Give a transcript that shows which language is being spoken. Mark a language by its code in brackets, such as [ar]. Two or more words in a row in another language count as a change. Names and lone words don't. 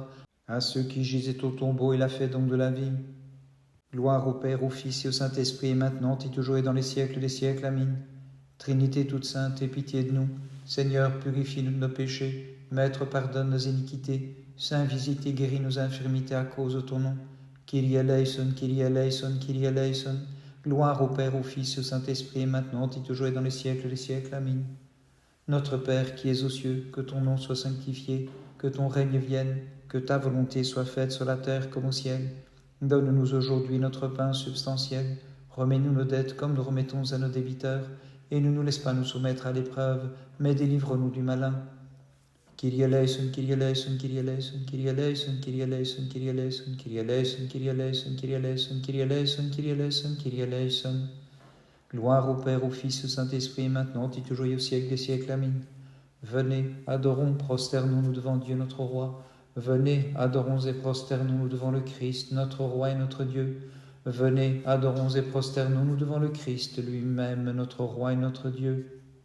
[fr] À ceux qui gisaient au tombeau, il a fait don de la vie. Gloire au Père, au Fils et au Saint-Esprit, maintenant et toujours et dans les siècles des siècles. Amen. Trinité toute sainte, aie pitié de nous. Seigneur, purifie-nous de nos péchés. Maître, pardonne nos iniquités. Saint, visite et guéris nos infirmités à cause de ton nom. [el] Κύριε ελέησον, Κύριε ελέησον, Κύριε ελέησον. [fr] Gloire au Père, au Fils et au Saint-Esprit, maintenant et toujours et dans les siècles des siècles. Amen. Notre Père qui es aux cieux, que ton nom soit sanctifié, que ton règne vienne, que ta volonté soit faite sur la terre comme au ciel. Donne-nous aujourd'hui notre pain substantiel. Remets-nous nos dettes comme nous remettons à nos débiteurs. Et ne nous laisse pas nous soumettre à l'épreuve, mais délivre-nous du malin. [el] Κύριε ελέησον, Κύριε ελέησον, Κύριε ελέησον, Κύριε ελέησον, Κύριε ελέησον, Κύριε ελέησον, Κύριε ελέησον, Κύριε ελέησον, Κύριε ελέησον, Κύριε ελέησον, Κύριε ελέησον, Κύριε ελέησον. [fr] Gloire au Père, au Fils et au Saint-Esprit, maintenant et toujours et au siècle des siècles. Amen. Venez, adorons, prosternons-nous devant Dieu notre Roi. Venez, adorons et prosternons-nous devant le Christ, notre Roi et notre Dieu. Venez, adorons et prosternons-nous devant le Christ lui-même, notre Roi et notre Dieu.